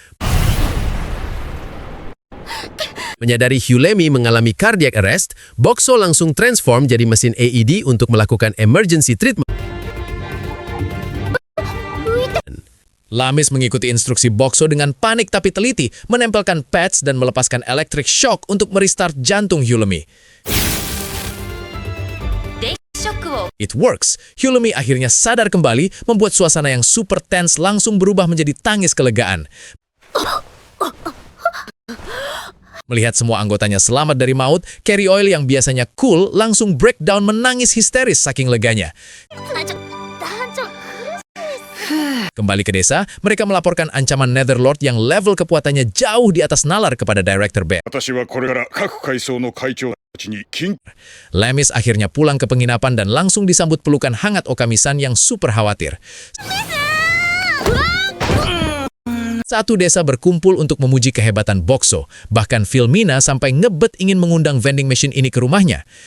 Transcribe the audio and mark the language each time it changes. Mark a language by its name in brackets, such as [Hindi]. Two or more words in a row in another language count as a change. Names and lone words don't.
[Indonesian] Menyadari Hulemi mengalami [English] cardiac arrest, [Indonesian] Boxo langsung transform jadi mesin AED untuk melakukan [English] emergency treatment. [Indonesian] Lamis mengikuti instruksi Boxo dengan panik tapi teliti, menempelkan pads dan melepaskan [English] electric shock [Indonesian] untuk merestart jantung Hulemi. [English] It works. [Indonesian] Hulemi akhirnya sadar kembali, membuat suasana yang [English] super tense [Indonesian] langsung berubah menjadi tangis kelegaan. Melihat semua anggotanya selamat dari maut, Carry Oil yang biasanya cool langsung breakdown menangis histeris saking leganya. Kembali ke desa, mereka melaporkan ancaman Netherlord yang level kekuatannya jauh di atas nalar kepada Director Bear. [Japanese] 私はこれから各階層の会長たちに緊 [Indonesian] Lamis akhirnya pulang ke penginapan dan langsung disambut pelukan hangat Okami-san yang super khawatir. Satu desa berkumpul untuk memuji kehebatan Boxo. Bahkan Filmina sampai ngebet ingin mengundang [English] vending machine [Indonesian] ini ke rumahnya.